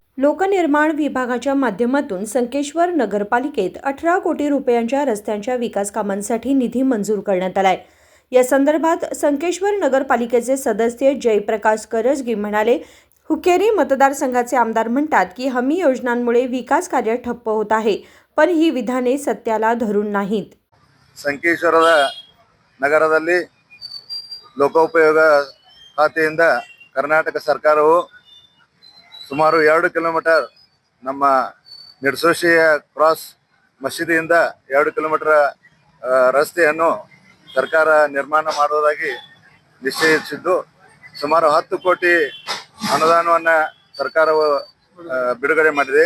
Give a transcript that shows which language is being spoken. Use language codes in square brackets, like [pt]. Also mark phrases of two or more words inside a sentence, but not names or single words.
[mr] लोकनिर्माण विभागाच्या माध्यमातून संकेश्वर नगरपालिकेत 18 कोटी रुपयांच्या रस्त्यांच्या विकास कामांसाठी निधी मंजूर करण्यात आलाय। या संदर्भात संकेश्वर नगरपालिकेचे सदस्य जयप्रकाश करजगी म्हणाले, हुक्केरी मतदारसंघाचे आमदार म्हणतात की हमी योजनांमुळे विकास कार्य ठप्प होत आहे, पण ही विधाने सत्याला धरून नाहीत। [kn] ಸಂಕೇಶ್ವರದ ನಗರದಲ್ಲಿ ಲೋಕೋಪಯೋಗ ಖಾತೆಯಿಂದ ಕರ್ನಾಟಕ ಸರ್ಕಾರವು ಸುಮಾರು 2 ಕಿಲೋಮೀಟರ್ ನಮ್ಮ ನಿರ್ಸೋಶಿಯ ಕ್ರಾಸ್ ಮಸೀದಿಯಿಂದ 2 ಕಿಲೋಮೀಟರ್ ರಸ್ತೆಯನ್ನು ಸರ್ಕಾರ ನಿರ್ಮಾಣ ಮಾಡುವುದಾಗಿ ನಿಶ್ಚಯಿಸಿದ್ದು ಸುಮಾರು 10 ಕೋಟಿ ಅನುದಾನವನ್ನು ಸರ್ಕಾರವು ಬಿಡುಗಡೆ ಮಾಡಿದೆ।